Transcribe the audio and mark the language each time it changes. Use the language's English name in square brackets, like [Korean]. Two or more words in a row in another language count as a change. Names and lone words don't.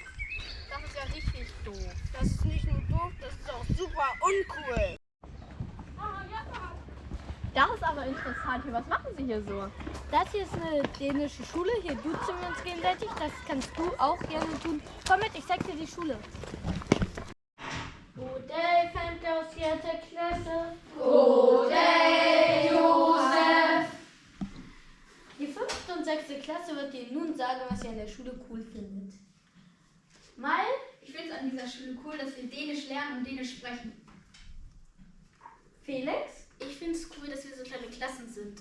[German] Das ist ja richtig doof. Das ist nicht nur doof, das ist auch super uncool. Das ist aber interessant. Was machen Sie hier so? Das hier ist eine dänische Schule. Hier duzen wir uns gegenseitig. Das kannst du auch gerne tun. Komm mit, ich zeig dir die Schule. [Danish] God dag, 5. og 6. Klasse. God dag, Josef. [German] Die 5. und 6. Klasse wird dir nun sagen, was sie an der Schule cool findet. Mal, Ich finde es an dieser Schule cool, dass wir Dänisch lernen und Dänisch sprechen. Felix, Ich finde es cool, dass wir so kleine Klassen sind.